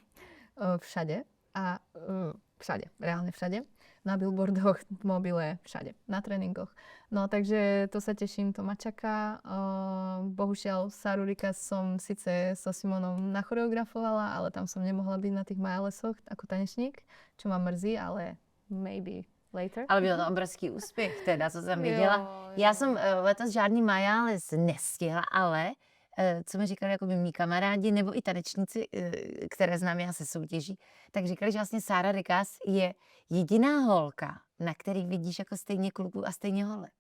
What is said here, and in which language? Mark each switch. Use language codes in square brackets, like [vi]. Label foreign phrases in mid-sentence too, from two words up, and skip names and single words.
[sk] Všade. A všade, reálne všade. Na billboardoch, v mobile, všade. Na tréningoch. No takže to sa teším, to ma čaká. Bohužiaľ Sarurika som síce so Simonom nachoreografovala, ale tam som nemohla byť na tých majalesoch ako tanečník, čo ma mrzí, ale [en] maybe later. [cs] Ale byl to obrovský úspěch teda, co jsem viděla. Já jsem letos žádný majales nestihla, ale co mi říkali jako by mý kamarádi, nebo i tanečníci, které znám já se soutěží, tak říkali, že vlastně Sara Rikas je jediná holka, na který vidíš jako stejně kluků a stejně holek.